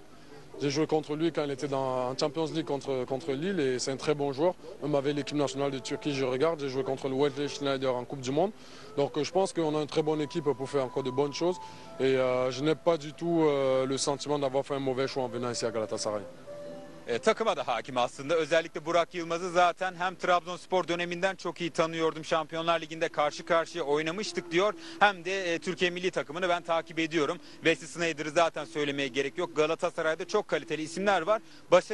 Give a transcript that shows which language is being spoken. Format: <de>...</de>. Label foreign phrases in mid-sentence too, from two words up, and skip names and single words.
<fr>J'ai joué contre lui quand il était en Champions League contre Lille et c'est un très bon joueur. Même avec l'équipe nationale de Turquie, je regarde, j'ai joué contre le Wesley Sneijder en Coupe du Monde. Donc je pense qu'on a une très bonne équipe pour faire encore de bonnes choses et je n'ai pas du tout le sentiment d'avoir fait un mauvais choix en venant ici à Galatasaray.</fr> <tr>Takıma da hakim aslında. Özellikle Burak Yılmaz'ı zaten hem Trabzonspor döneminden çok iyi tanıyordum. Şampiyonlar Ligi'nde karşı karşıya oynamıştık diyor. Hem de Türkiye milli takımını ben takip ediyorum. Wesley Sneijder'ı zaten söylemeye gerek yok. Galatasaray'da çok kaliteli isimler var.</tr>